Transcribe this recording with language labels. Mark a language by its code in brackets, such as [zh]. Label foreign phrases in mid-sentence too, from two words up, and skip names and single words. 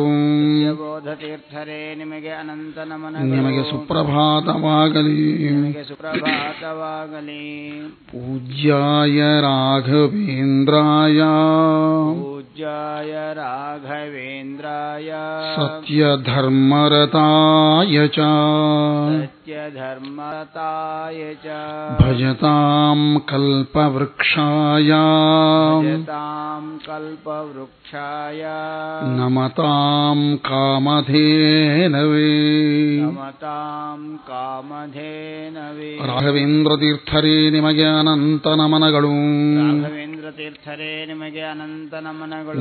[kn] ಸತ್ಯಬೋಧ ತೀರ್ಥರೇ ನಿಮಗೆ ಅನಂತ ನಮನಗಳು. ನಿಮಗೆ ಸುಪ್ರಭಾತವಾಗಲಿ. ನಿಮಗೆ ಸುಪ್ರಭಾತವಾಗಲಿ. [sa] ಪೂಜ್ಯಾಯ ರಾಘವೇಂದ್ರಾಯ ಪೂಜ್ಯಾಯ ರಾಘವೇಂದ್ರಾಯ ಸತ್ಯಧರ್ಮರತಾಯ ಚ ಸತ್ಯಧರ್ಮರತಾಯ ಚ ಭಜತಾಂ ಕಲ್ಪವೃಕ್ಷಾಯ ಭಜತಾಂ ಕಲ್ಪವೃಕ್ಷಾಯ ನಮತಾಂ ಕಾಮಧೇನವೇ ನಮತಾಂ ಕಾಮಧೇನವೇ. [kn] ರಾಘವೇಂದ್ರ ತೀರ್ಥರೇ ನಿಮಗೆ ಅನಂತ ನಮನಗಳು. ರಾಘವೇಂದ್ರ ತೀರ್ಥರೇ ನಿಮಗೆ ಅನಂತ ನಮನಗಳು.